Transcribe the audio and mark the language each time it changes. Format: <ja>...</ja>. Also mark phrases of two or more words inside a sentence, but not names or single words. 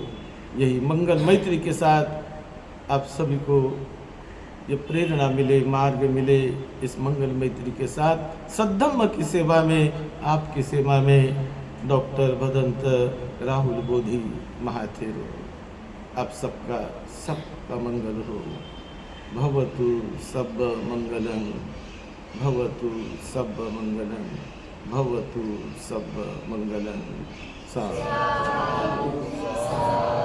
<hi>यही मंगल मैत्री के साथ आप सभी को ये प्रेरणा मिले, मार्ग मिले, इस मंगल मैत्री के साथ सद्धम्म की सेवा में, आपकी सेवा में डॉक्टर भदंत राहुल बोधी महाथेरो। आप सबका मंगल हो।</hi> <pi>भवतु सब मंगलम, भवतु सब मंगलम, भवतु सब मंगलम।</pi> <hi>साधु।</hi>